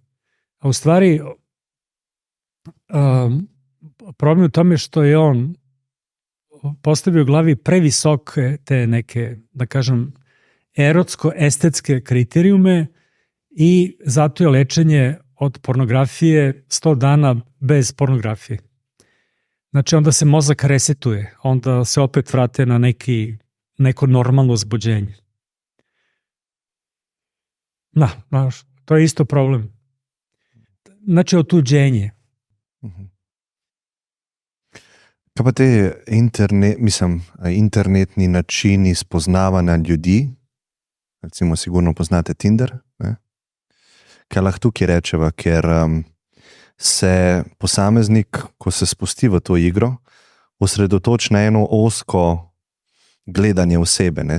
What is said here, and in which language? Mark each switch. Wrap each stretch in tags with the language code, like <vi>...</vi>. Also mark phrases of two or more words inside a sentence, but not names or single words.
<sr>A u stvari, problem u tome što je on postavio u glavi previsoke te neke, da kažem, erotsko-estetske kriterijume i zato je lečenje od pornografije 100 dana bez pornografije. Znači, onda se mozak resetuje, onda se opet vrate na neko normalno uzbuđenje. To je isto problem. znači otuđenje.</sr> <sl>Kaj pa te internetni načini spoznavanja ljudi, recimo sigurno poznate Tinder, ne? Kaj lahko tukaj rečeva, ker se posameznik, ko se spusti v to igro, osredotoči na eno ozko gledanje osebe, ne?</sl>